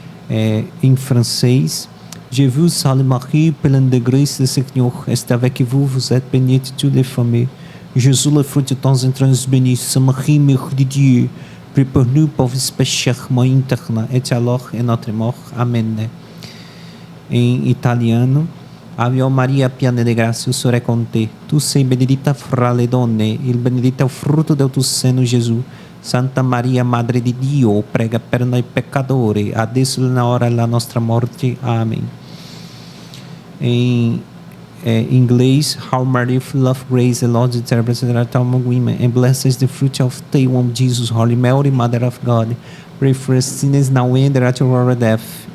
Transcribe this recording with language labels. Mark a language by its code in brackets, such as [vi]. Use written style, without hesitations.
[pt] Em francês, [fr] Je vous salue Marie, pleine de grâce, le Seigneur est avec vous, vous êtes bénie de toutes les femmes. Jésus, le fruit de ton entrailles béni, Sainte Marie, Mère de Dieu, prie pour nous pauvres pécheurs, maintenant et à l'heure de notre mort. [pt] Amém. Em italiano, [it] Ave Maria, piena de gracia, il Signore è con te. Tu sei benedetta fra le donne, il benedetto è il frutto del tuo seno, Gesù. Santa Maria, Madre di Dio, prega per noi peccatori, adesso è l'ora della nostra morte. [pt] Amém. Em inglês, [en] How Maria, full of grace, the Lord is with thee, blessed art thou among women, and blessed is the fruit of thy womb, Jesus. Holy Mary, Mother of God, pray for us sinners now and at the hour of death.